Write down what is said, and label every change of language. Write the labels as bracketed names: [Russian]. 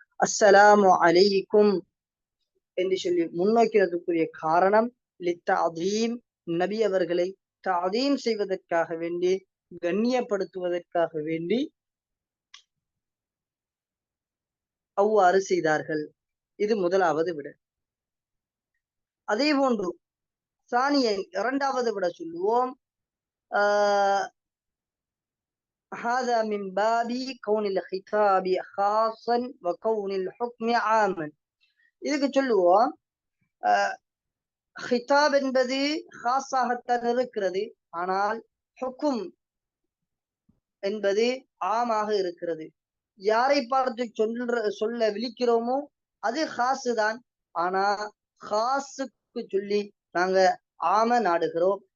[Tamil] அஸ்ஸலாமு அலைக்கும் என்று சொல்லி முன்னோக்கிறதுக்குரிய காரணம் லித்தஅதீம், நபி அவர்களை தஅதீம் செய்வதற்காக வேண்டி, கண்ணியப்படுத்துவதற்காக வேண்டி அவ்வாறு செய்தார்கள். இது முதலாவது விட. அதே போன்று சானியன் இரண்டாவது விட சொல்லுவோம், [Arabic] هذا من باب كون الخطاب خاصا وكون الحكم عاما. [Tamil] இதுக்கு சொல்லுவோம், ஹிதாப் என்பது ஹாஸாகத்தான் இருக்கிறது, ஆனால் ஹுக்கும் என்பது ஆமாக இருக்கிறது. யாரை பார்த்து சொல்ல விழிக்கிறோமோ அது ஹாசு தான், ஆனா ஹாசுக்கு சொல்லி நாங்க ஆம நாடுகிறோம்.